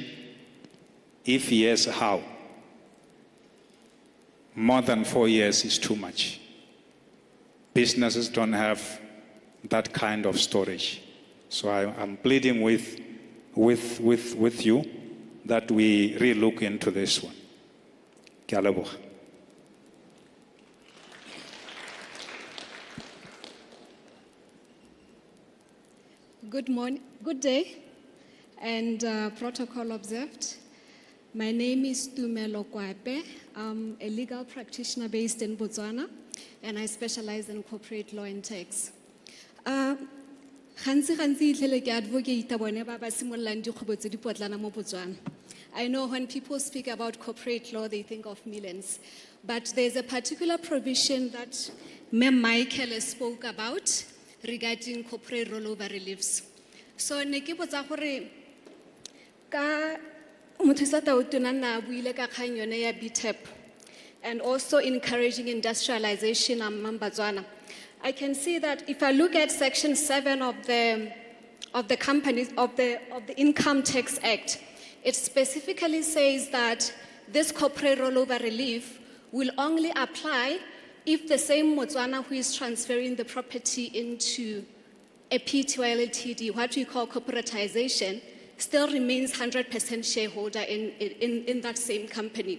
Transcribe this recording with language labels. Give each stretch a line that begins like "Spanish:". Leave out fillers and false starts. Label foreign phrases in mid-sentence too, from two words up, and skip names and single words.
English: If yes, how? More than 4 years is too much. Businesses don't have that kind of storage. So I'm pleading with you that we re-look into this one.
Tswana: Ke a leboga.
English: Good morning, good day, and protocol observed. My name is Tumelo Kwape. I'm a legal practitioner based in Botswana, and I specialize in corporate law and tax. I know when people speak about corporate law, they think of millions. But there's a particular provision that Mem Michael spoke about regarding corporate rollover reliefs. So,
Tswana: Ka Muthisata Utuna na buile ka kgang yone ya BTEP,
English: and also encouraging industrialization in Botswana. I can see that if I look at Section 7 of the Income Tax Act, it specifically says that this corporate rollover relief will only apply if the same Botswana who is transferring the property into a PTY Ltd, what we call corporatization, still remains 100% shareholder in that same company.